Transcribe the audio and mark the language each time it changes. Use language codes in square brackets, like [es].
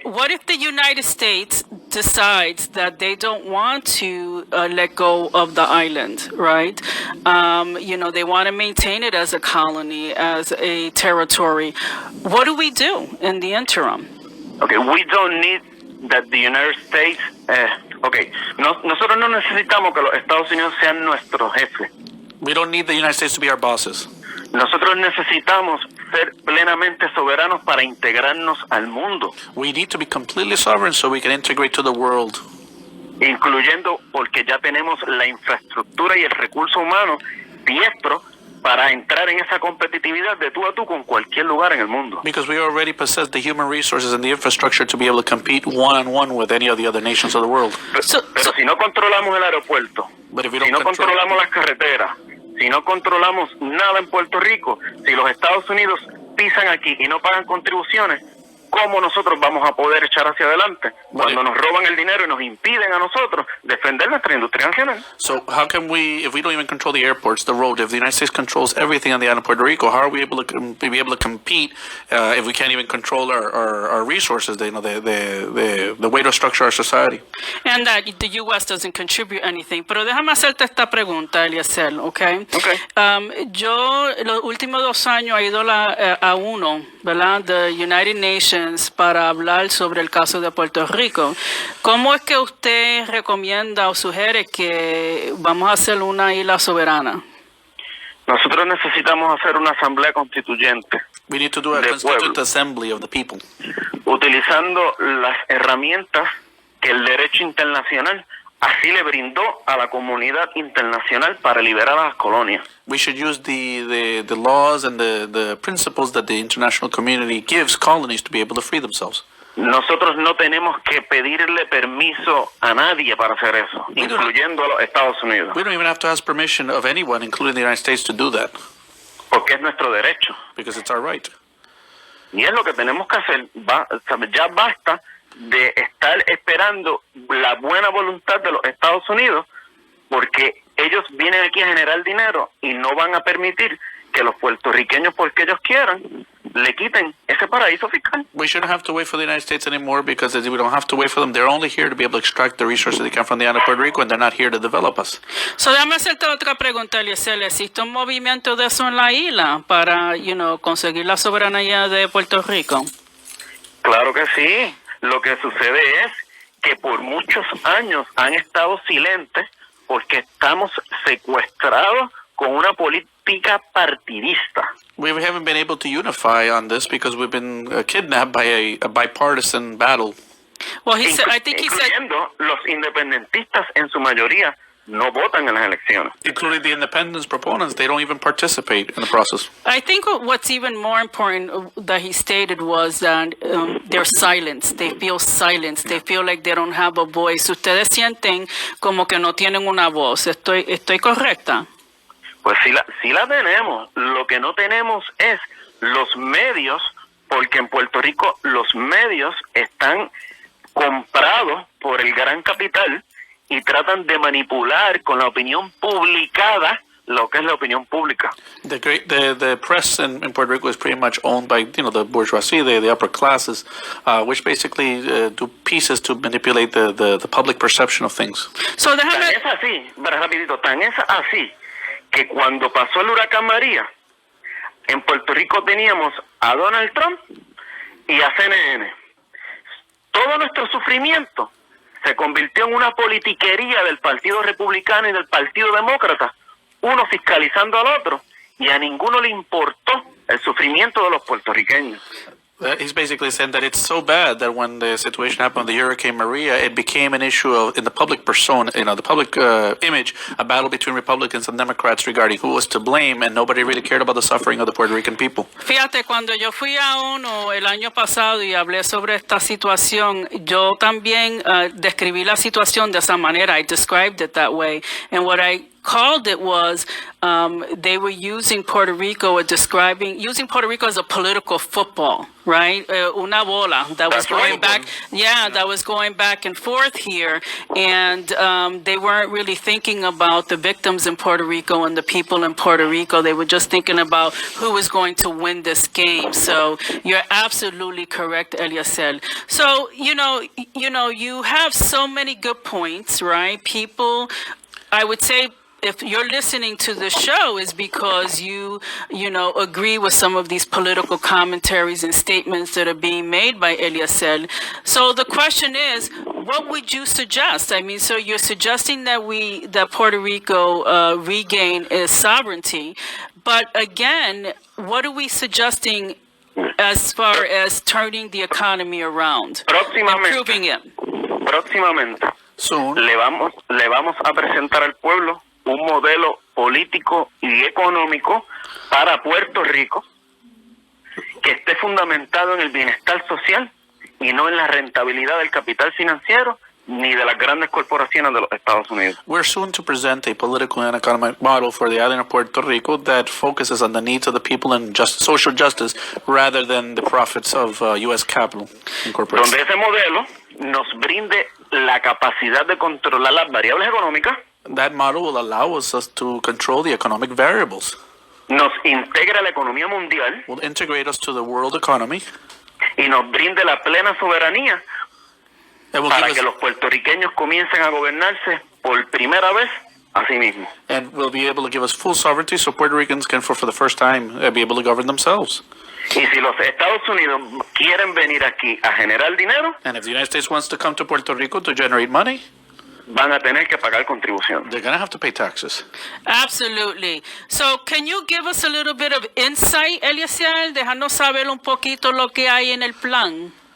[en] What if the United States decides that they don't want to let go of the island, right? They want to maintain it as a colony, as a territory. What do we do in the interim? Okay, we don't need that the United States. [es] Nosotros no necesitamos que los Estados Unidos sean nuestros jefes. [en] We don't need the United States to be our bosses. [es] Nosotros necesitamos ser plenamente soberanos para integrarnos al mundo, [en] We need to be completely sovereign so we can integrate to the world. [es] incluyendo porque ya tenemos la infraestructura y el recurso humano diestro para entrar en esa competitividad de tú a tú con cualquier lugar en el mundo. [en] Because we already possess the human resources and the infrastructure to be able to compete one-on-one with any of the other nations of the world. [es] Pero si no controlamos el aeropuerto, [en] But if we [es] si [en] don't [es] no controlamos las carreteras, si no controlamos nada en Puerto Rico, si los Estados Unidos pisan aquí y no pagan contribuciones, ¿cómo nosotros vamos a poder echar hacia adelante cuando nos roban el dinero y nos impiden a nosotros defender nuestra industria nacional? [en] So how can we, if we don't even control the airports, the road, if the United States controls everything on the island of Puerto Rico, how are we able to be able to compete if we can't even control our resources, the way to structure our society? And that the U.S. doesn't contribute anything. [es] Pero déjame hacerte esta pregunta, Eliezer, ¿ok? [en] Okay. [es] Yo los últimos 2 años he ido a uno, ¿verdad? The United Nations para hablar sobre el caso de Puerto Rico. ¿Cómo es que usted recomienda o sugiere que vamos a hacer una isla soberana? Nosotros necesitamos hacer una asamblea constituyente [en] We need to do a [es] De [en] constituent [es] pueblo. [en] assembly of the people, [es] utilizando las herramientas que el derecho internacional así le brindó a la comunidad internacional para liberar a las colonias. [en] We should use the laws and the principles that the international community gives colonies to be able to free themselves. [es] Nosotros no tenemos que pedirle permiso a nadie para hacer eso, incluyendo a los Estados Unidos, [en] We don't even have to ask permission of anyone, including the United States, to do that, [es] porque es nuestro derecho. [en] because it's our right. [es] Y es lo que tenemos que hacer. Ya basta de estar esperando la buena voluntad de los Estados Unidos, porque ellos vienen aquí a generar dinero y no van a permitir que los puertorriqueños, porque ellos quieran, le quiten ese paraíso fiscal. [en] We shouldn't have to wait for the United States anymore because we don't have to wait for them. They're only here to be able to extract the resources they can from the island of Puerto Rico, and they're not here to develop us. [es] So, déjame hacerte otra pregunta, Eliezer. ¿Existe un movimiento de eso en la isla para, conseguir la soberanía de Puerto Rico? Claro que sí. Lo que sucede es que por muchos años han estado silentes porque estamos secuestrados con una política partidista. [en] We haven't been able to unify on this because we've been kidnapped by a bipartisan battle. Well, I think he said, [es] Incluyendo los independentistas en su mayoría no votan en las elecciones. [en] Including the independence proponents, they don't even participate in the process. I think what's even more important that he stated was that they're silenced. They feel silenced. They feel like they don't have a voice. [es] Ustedes sienten como que no tienen una voz. ¿Estoy correcta? Pues sí la tenemos. Lo que no tenemos es los medios, porque en Puerto Rico los medios están comprados por el gran capital y tratan de manipular con la opinión publicada lo que es la opinión pública. [en] The press in Puerto Rico is pretty much owned by the bourgeoisie, the upper classes, which basically do pieces to manipulate the public perception of things. So [es] Tan es así, rapidito, tan es así que cuando pasó el huracán María, en Puerto Rico teníamos a Donald Trump y a CNN. Todo nuestro sufrimiento se convirtió en una politiquería del Partido Republicano y del Partido Demócrata, uno fiscalizando al otro, y a ninguno le importó el sufrimiento de los puertorriqueños. [en] He's basically saying that it's so bad that when the situation happened with the Hurricane Maria, it became an issue of, in the public persona, the public image, a battle between Republicans and Democrats regarding who was to blame, and nobody really cared about the suffering of the Puerto Rican people. [es] Fíjate, cuando yo fui a ONU el año pasado y hablé sobre esta situación, yo también describí la situación de esa manera. [en] I described it that way. And what I called it was they were using Puerto Rico using Puerto Rico as a political football, right? [es] Una bola [en] that was That's going right. back, that was going back and forth here, and they weren't really thinking about the victims in Puerto Rico and the people in Puerto Rico. They were just thinking about who was going to win this game. So you're absolutely correct, Eliezer. So you have so many good points, right? People, I would say, if you're listening to the show, is because you agree with some of these political commentaries and statements that are being made by Eliezer. So the question is, what would you suggest? I mean, so you're suggesting that Puerto Rico regain its sovereignty, but again, what are we suggesting as far as turning the economy around, improving it? [es] Próximamente [en] Soon, [es] le vamos a presentar al pueblo un modelo político y económico para Puerto Rico que esté fundamentado en el bienestar social y no en la rentabilidad del capital financiero ni de las grandes corporaciones de los Estados Unidos. [en] we're soon to present a political and economic model for the island of Puerto Rico that focuses on the needs of the people and social justice rather than the profits of U.S. capital and corporations. [es] Donde ese modelo nos brinde la capacidad de controlar las variables económicas, [en] That model will allow us to control the economic variables, [es] nos integra a la economía mundial [en] will integrate us to the world economy, [es] y nos brinde la plena soberanía [en] and will [es] para [en] give [es] que [en] us, [es] los puertorriqueños comiencen a gobernarse por primera vez a sí mismos. [en] and will be able to give us full sovereignty so Puerto Ricans can, for the first time, be able to govern themselves. [es] Y si los Estados Unidos quieren venir aquí a generar dinero, [en] And if the United States wants to come to Puerto Rico to generate money, [es] van a tener que pagar contribución. [en] they're going to have to pay taxes. Absolutely. So, can you give us a little bit of insight, Eliezer? [es] Dejarnos saber un poquito lo que hay en el plan.